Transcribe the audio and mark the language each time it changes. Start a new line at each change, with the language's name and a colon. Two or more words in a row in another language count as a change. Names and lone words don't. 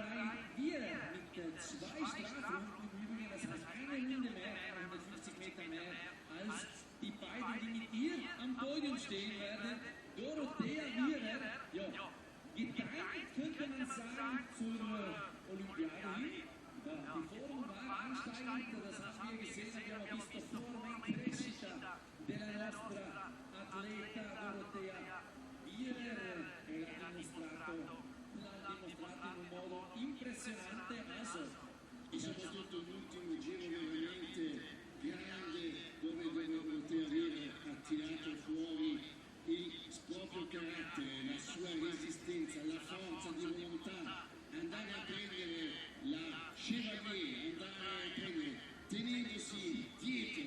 German: Wir mit 2 Strafrunden im Übrigen, das heißt eine Runde mehr, 150 Meter mehr, als die beiden, die mit ihr am Podium stehen werden. Dorothea Viera, ja, geteilt könnte man sagen zur Olympiade hin. Die Form war ansteigend, das haben wir gesehen,
Italian: abbiamo visto forma in crescita della nostra atleta Dorothea Viera, che l'ha dimostrato in un modo impressionante. E soprattutto l'ultimo giro veramente grande, dove Dorothea Viera ha tirato fuori il proprio carattere, la sua resistenza, la forza di volontà, andare a prendere la Chevalier, andare a prendere, tenendosi dietro